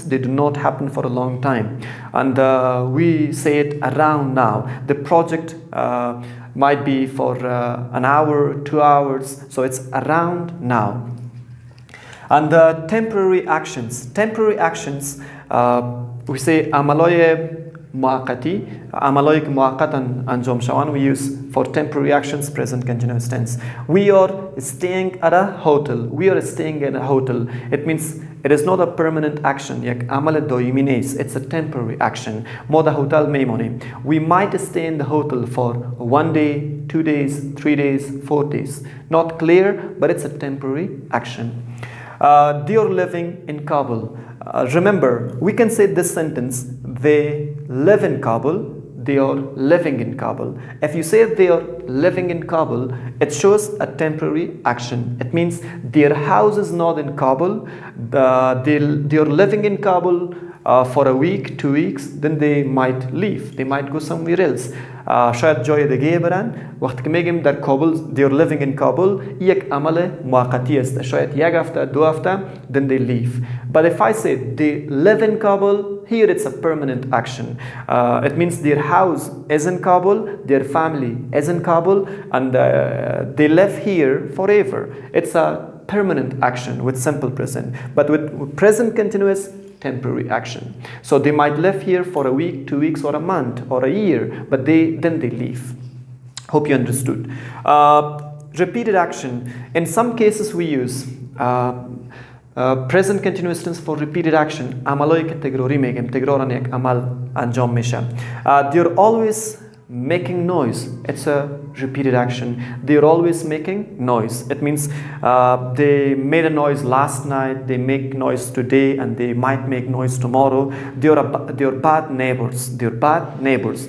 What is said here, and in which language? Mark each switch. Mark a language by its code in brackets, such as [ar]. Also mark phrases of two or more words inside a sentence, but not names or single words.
[en] They do not happen for a long time, and we say it around now. The project might be for an hour, 2 hours, so it's around now. And temporary actions, we say [fa] عملای موقتی، عملایی که موقتا انجام شوند, [en] we use for temporary actions present continuous tense. We are staying at a hotel. We are staying at a hotel. It means it is not a permanent action. [fa] یک عمل دائمی نیست. [en] It's a temporary action. [fa] ما در هتل میمانیم. [en] We might stay in the hotel for 1 day, 2 days, 3 days, 4 days. Not clear, but it's a temporary action. They are living in Kabul. Remember, we can say this sentence, they live in Kabul, they are living in Kabul. If you say they are living in Kabul, it shows a temporary action. It means their house is not in Kabul, they are living in Kabul for a week, 2 weeks, then they might leave, they might go somewhere else. [fa] شاید جای دیگه برن. وقتی که میگیم در کابل [en] they are living in Kabul, [fa] یک عمل موقتی است. شاید 1 هفته 2 هفته [en] then they leave. But if I say they live in Kabul, here it's a permanent action. It means their house is in Kabul, their family is in Kabul, and they live here forever. It's a permanent action with simple present, but with present continuous, temporary action. So they might live here for a week, 2 weeks, or a month, or a year, but then they leave. Hope you understood. Repeated action. In some cases we use present continuous tense for repeated action. [fa] عملایی که تکراری میگیم، تکرارن یک عمل انجام میشه. [en] They're always making noise. It's a repeated action. They're always making noise. It means they made a noise last night, they make noise today, and they might make noise tomorrow. They're bad neighbors. They're bad neighbors.